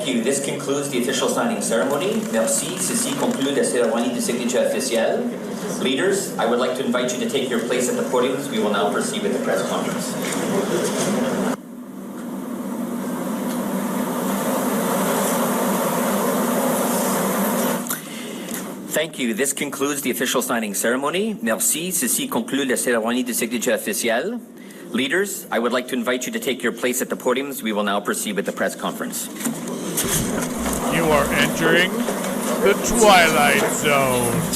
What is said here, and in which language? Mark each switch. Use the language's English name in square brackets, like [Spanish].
[English] This concludes the official signing ceremony. [French] Merci. Ceci conclut la cérémonie de signature officielle. [English] Leaders, I would like to invite you to take your place at the podiums. We will now proceed with the press conference. Thank you. This concludes the official signing ceremony. [French] Merci. Ceci conclut la cérémonie de signature officielle. [English] Leaders, I would like to invite you to take your place at the podiums. We will now proceed with the press conference. You are entering the Twilight Zone.